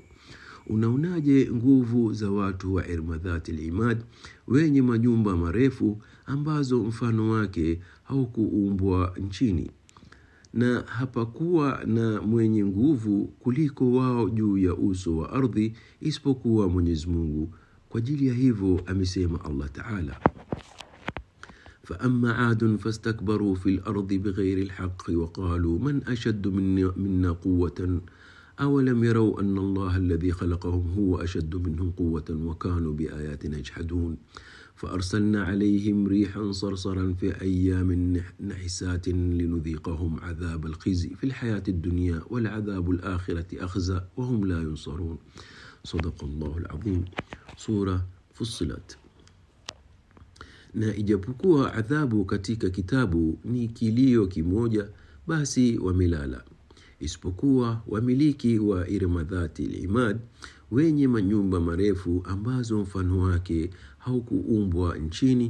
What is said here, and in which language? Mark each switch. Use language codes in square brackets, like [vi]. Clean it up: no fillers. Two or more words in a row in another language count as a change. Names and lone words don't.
[sw] Unaonaje nguvu za watu wa Irmadhat al-Imad wenye majumba marefu ambazo mfano wake haukuumbwa nchini, na hapakuwa na mwenye nguvu kuliko wao juu ya uso wa ardhi isipokuwa Mwenyezi Mungu? Kwa ajili ya hivyo amesema Allah Ta'ala, [ar] فأما عاد فاستكبروا في الأرض بغير الحق وقالوا من أشد منا قوة أولم يروا أن الله الذي خلقهم هو أشد منهم قوة وكانوا بآياتنا يجحدون فأرسلنا عليهم ريحا صرصرا في أيام نحسات لنذيقهم عذاب الخزي في الحياة الدنيا والعذاب الآخرة أخزى وهم لا ينصرون. صدق الله العظيم. [sw] Sura Fussilat. Na ijapokuwa adhabu katika kitabu ni kilio kimoja, basi wamelala, isipokuwa wamiliki wa Irmadhati al-Imad wenye manyumba marefu ambazo mfano wake haukuumbwa nchini.